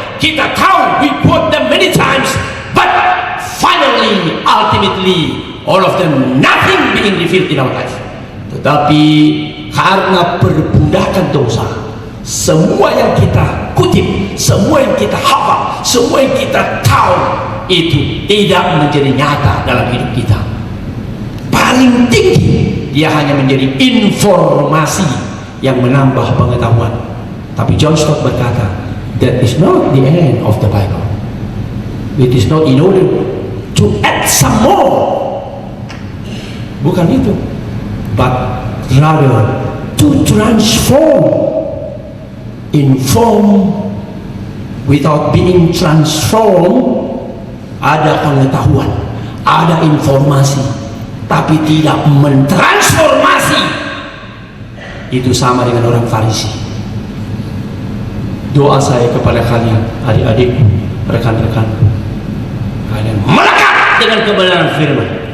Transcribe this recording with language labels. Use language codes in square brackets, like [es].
[id] Kita tahu, [en] we quote them many times, but finally, ultimately, all of them nothing being revealed in our life. [id] Tetapi karena perbudakan dosa, semua yang kita kutip, semua yang kita hafal, semua yang kita tahu, itu tidak menjadi nyata dalam hidup kita. Paling tinggi dia hanya menjadi informasi yang menambah pengetahuan. Tapi John Stott berkata, [en] that is not the end of the Bible. It is not in order to add some more. [id] Bukan itu, [en] but rather to transform. Inform without being transformed. [id] Ada pengetahuan, ada informasi, tapi tidak mentransformasi. Itu sama dengan orang Farisi. Doa saya kepada kalian, adik-adikku, rekan-rekanku, kalian melekat dengan kebenaran firman.